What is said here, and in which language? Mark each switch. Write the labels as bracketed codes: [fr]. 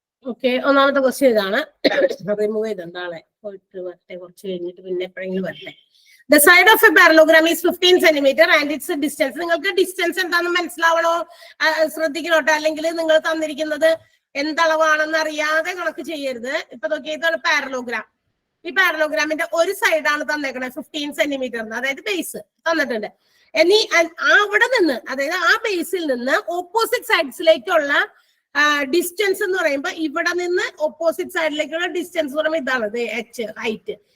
[ml] Okay, ഒന്നാമത്തെ question ഇതാണ്. Remove ചെയ്തിട്ടുണ്ട് ആളെ, പോയിട്ട് വരട്ടെ, കുറച്ച് കഴിഞ്ഞിട്ട് പിന്നെ എപ്പോഴെങ്കിലും വരട്ടെ. [en] The side of a parallelogram is 15 centimeter and its distance. [ml] നിങ്ങൾക്ക് ഡിസ്റ്റൻസ് എന്താണെന്ന് മനസ്സിലാവണോ? ശ്രദ്ധിക്കണോട്ടോ, അല്ലെങ്കിൽ നിങ്ങൾ തന്നിരിക്കുന്നത് എന്തളവാണെന്ന് അറിയാതെ കണക്ക് ചെയ്യരുത്. ഇപ്പൊ നോക്കിയ ഇതാണ് പാരലോഗ്രാം. ഈ പാരലോഗ്രാമിന്റെ ഒരു സൈഡാണ് തന്നേക്കണത് 15 സെന്റിമീറ്റർ, അതായത് ബേസ് തന്നിട്ടുണ്ട്. ഇനി അവിടെ നിന്ന്, അതായത് ആ ബേസിൽ നിന്ന് ഓപ്പോസിറ്റ് സൈഡ്സിലേക്കുള്ള ഡിസ്റ്റൻസ് എന്ന് പറയുമ്പോൾ ഇവിടെ നിന്ന് ഓപ്പോസിറ്റ് സൈഡിലേക്കുള്ള ഡിസ്റ്റൻസ് എന്ന് പറയുമ്പോൾ ഇതാണ് H, ഹൈറ്റ്.